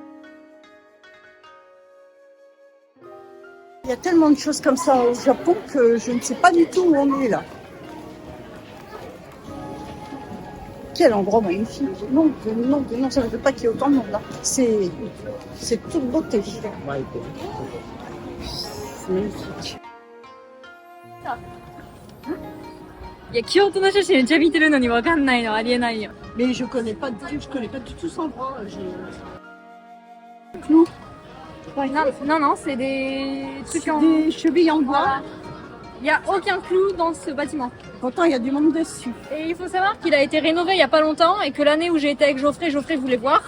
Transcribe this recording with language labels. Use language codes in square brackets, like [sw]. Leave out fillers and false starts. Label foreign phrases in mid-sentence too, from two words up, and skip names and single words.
[fr] Il y a tellement de choses comme ça au Japon que je ne sais pas du tout où on est là. Quel endroit magnifique. Non, ça ne veut pas qu'il y ait autant de monde là. C'est toute beauté. C'est magnifique. [ja] いや、京都の写真めっちゃ見てるのにわかんないのありえないよ。 [fr] Mais je connais pas du tout cet endroit. Non, Non, c'est des trucs en... des chevilles en bois. Il n'y a aucun clou dans ce bâtiment. Pourtant, il y a du monde dessus. Et il faut savoir qu'il a été rénové il n'y a pas longtemps et que l'année où j'ai été avec Geoffrey voulait voir.